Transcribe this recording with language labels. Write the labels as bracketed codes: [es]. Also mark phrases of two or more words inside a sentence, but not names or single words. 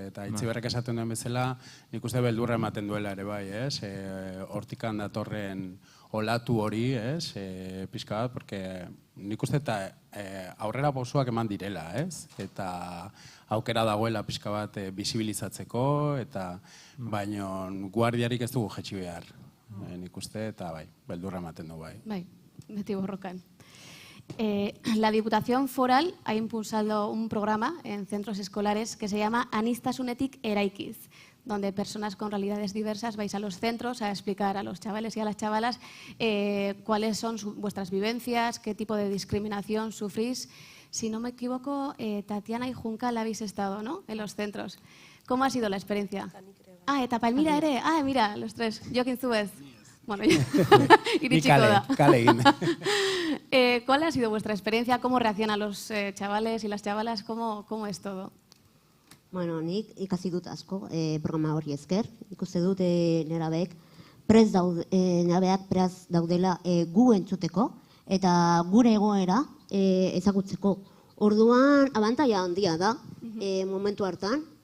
[eu] Eta Itziberrek esaten duen bezala, nik uste beldurra ematen duela ere bai, hortikan datorren olatu hori, pixka bat, porque nik uste eta aurrera pausoak eman direla, eta aukera dagoela pixka bat bizibilizatzeko, eta baino guardiarik ez dugu jetxi behar, nik uste, eta bai, beldurra ematen du bai. Bai, beti borrokan. [es] La Diputación Foral ha impulsado un programa en centros escolares que se llama Aniztasunetik Eraikiz, donde personas con realidades diversas vais a los centros a explicar a los chavales y a las chavalas cuáles son vuestras vivencias, qué tipo de discriminación sufrís. Si no me equivoco, Tatiana y Juncal habéis estado, ¿no?, en los centros. ¿Cómo ha sido la experiencia? [eu] Eta Palmira ere. [es] Mira, los tres. [eu] Jokin, zu ez. Bueno, iritsiko da. Kale egin. [es] ¿Cuál ha sido vuestra experiencia? ¿Cómo reaccionan los chavales y las chavalas? ¿Cómo es todo? [eu] Bueno, nik ikasi dut asko programa hori esker. Ikuste dut nerabeak prez daudela gu entzuteko eta gure egoera ezagutzeko. Orduan, abantaia handia da momentu hartan.